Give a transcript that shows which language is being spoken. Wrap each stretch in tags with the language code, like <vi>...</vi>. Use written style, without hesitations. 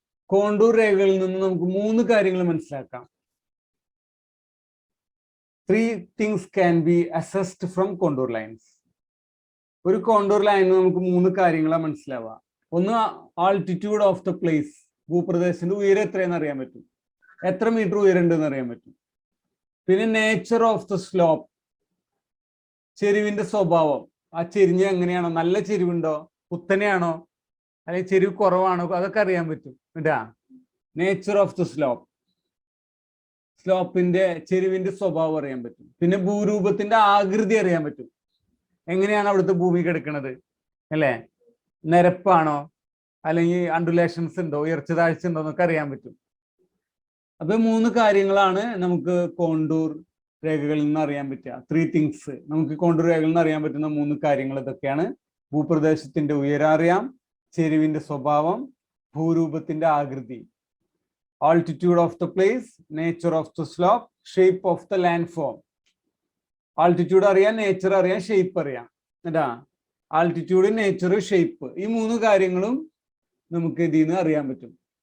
<ml>Contour രേഖകളിൽ നിന്ന് നമുക്ക് 3 കാര്യങ്ങൾ മനസ്സിലാക്കാം.</ml> <en>3 things can be assessed from contour lines.</en> <ml>ഒരു കോണ്ടൂർ ലൈനിൽ നമുക്ക് 3 കാര്യങ്ങളാണ് മനസ്സിലാവുക. ഒന്ന്</ml> <en>altitude of the place,</en> <ml>ഭൂപ്രദേശത്തിന്റെ ഉയരം എത്രയെന്ന് അറിയാൻ പറ്റും, എത്ര മീറ്റർ ഉയരണ്ടെന്ന് അറിയാൻ പറ്റും. പിന്നെ</ml> <en>nature of the slope,</en> <ml>ചെരിവിന്റെ സ്വഭാവം, ആ ചെരിഞ്ഞ് എങ്ങനെയാണോ, നല്ല ചെരിവുണ്ടോ, കുത്തനെയാണോ, അല്ലെങ്കിൽ ചെരിവ് കുറവാണോ, അതൊക്കെ അറിയാൻ പറ്റും. കേട്ടാ,</ml> <en>nature of the slope,</en> <ml>സ്ലോപ്പിന്റെ ചെരിവിന്റെ സ്വഭാവം അറിയാൻ പറ്റും. പിന്നെ ഭൂരൂപത്തിന്റെ ആകൃതി അറിയാൻ പറ്റും, എങ്ങനെയാണ് അവിടുത്തെ ഭൂമി കിടക്കുന്നത്, അല്ലേ, നിരപ്പാണോ അല്ലെങ്കിൽ അണ്ടുലേഷൻസ് ഉണ്ടോ, ഉയർച്ച താഴ്ച ഉണ്ടോ എന്നൊക്കെ അറിയാൻ പറ്റും. അപ്പൊ 3 കാര്യങ്ങളാണ് നമുക്ക് കോണ്ടൂർ രേഖകളിൽ നിന്ന് അറിയാൻ പറ്റുക. 3 തിങ്സ് നമുക്ക് കോണ്ടൂർ രേഖകളിൽ നിന്ന് അറിയാൻ പറ്റുന്ന 3 കാര്യങ്ങൾ ഇതൊക്കെയാണ്. ഭൂപ്രദേശത്തിന്റെ ഉയരം അറിയാം, ചെരിവിന്റെ സ്വഭാവം, ഭൂരൂപത്തിന്റെ ആകൃതി.</ml> <en>Altitude of the place, nature of the slope, shape of the landform.</en> <ml>Altitude അറിയാം, നേച്ചർ അറിയാം, ഷേപ്പ് അറിയാം. എന്താ ആൾട്ടിറ്റ്യൂഡ്, നേച്ചർ, ഷേപ്പ്, ഈ 3 കാര്യങ്ങളും നമുക്ക് ഇതിൽ നിന്ന് അറിയാൻ പറ്റും.</ml>